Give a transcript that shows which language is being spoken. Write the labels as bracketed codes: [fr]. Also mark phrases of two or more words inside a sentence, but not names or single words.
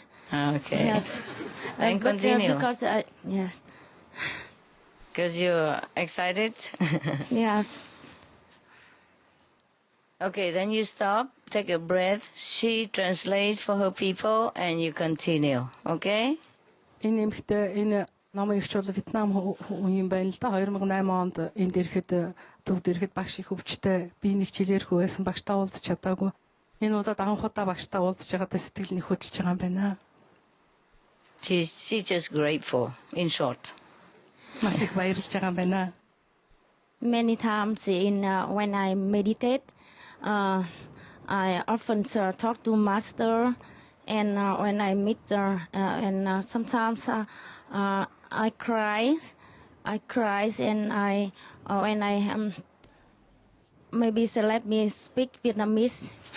[en] Okay. Yes. Then continue. Because yes. Because you're excited? Yes. Okay, then you stop, take a breath. She translates for her people, and you continue. Okay? [mn] Энэ номын ихч бол Вьетнам хүн юм байна л да. 2008 онд энд ирэхэд төвд ирэхэд багш их өвчтэй би нэг жилээрхүү байсан багштай уулзч чадаагүй. Энэ удаад анх удаа багштай уулзж байгаадаа сэтгэл нь хөдөлж байгаа юм байна. [en] She's just grateful, in short. [mn] Маш их баярлж байгаа юм байна. [en] many times in when I meditate. I often talk to Master, and when I meet her, and sometimes I cry, and when I maybe so let me speak Vietnamese.